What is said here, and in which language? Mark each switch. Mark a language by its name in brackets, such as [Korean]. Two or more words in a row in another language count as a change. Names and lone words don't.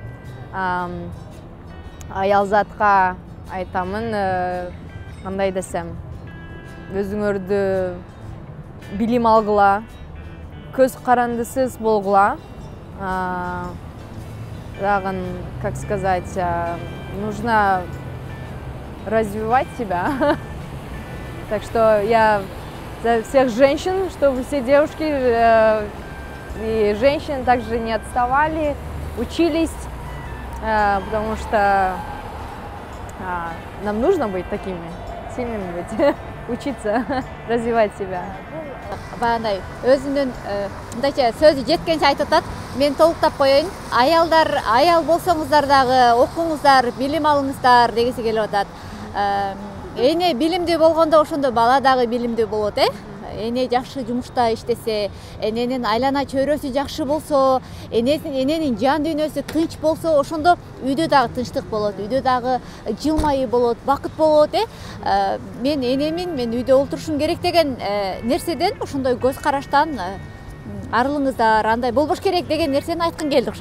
[Kyrgyz] Аялзатка айтамын, кандай десем, өзүңөрдү билим алгыла, көз карандысыз болгула. Дагы, [Russian] как сказать, нужно развивать себя. Так что я за всех женщин, чтобы все девушки и женщины также не отставали, учились, потому что нам нужно быть такими, сильными быть, учиться, развивать себя. [Kyrgyz] Баягындай өзүнүн мындайча сөзү жеткенче айтып атат. Мен толуктап коеюн. Аял болсоңуздар дагы окуңуздар, билим алыңыздар дегиси келип атат. Эне билимдүү болгондо ошондо бала дагы билимдүү болот, Эне жакшы жумушта иштесе, эненин айлана чөйрөсү жакшы болсо, эненин жан дүйнөсү тынч болсо, ошондо үйдө дагы тынчтык болот, үйдө дагы жылмайы болот, бакыт болот, Мен энемин, мен үйдө олтурушум керек деген нерседен, ошондой көз караштан арылыңыздар, андай болбош керек деген нерсени айткың келди окшойт.